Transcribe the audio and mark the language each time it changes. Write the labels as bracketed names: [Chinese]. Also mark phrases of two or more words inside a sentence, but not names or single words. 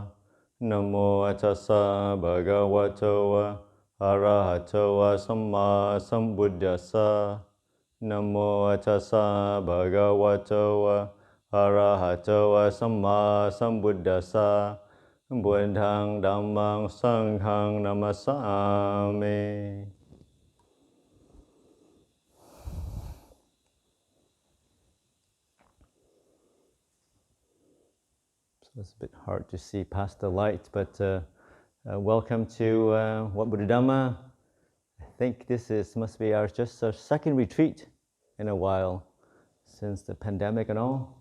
[Pali] Namo tassa bhagavato arahato samma sambuddhassa. Namo tassa bhagavato arahato samma sambuddhassa. Buddhang dhammang sanghang namasami. [English] It's a bit hard to see past the light, but welcome to What Buddha Dhamma. I think must be just our second retreat in a while since the pandemic and all.